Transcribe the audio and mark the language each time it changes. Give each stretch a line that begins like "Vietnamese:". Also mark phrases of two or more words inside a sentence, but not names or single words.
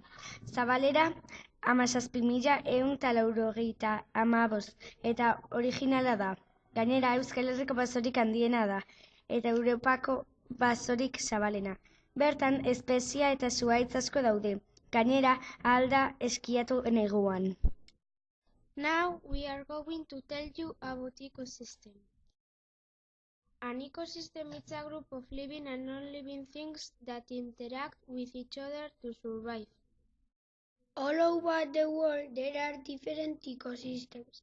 Basque: Zabalera 17.195 eta originala da. Gainera Euskal Herriko basorik handiena da eta Europako basorik zabalena. Bertan espezia eta zuhaitz asko daude. Gainera ahal da eskiatu neguan.
English: Now we are going to tell you about ecosystem. An ecosystem is a group of living and non-living things that interact with each other to survive. All over the world there are different ecosystems.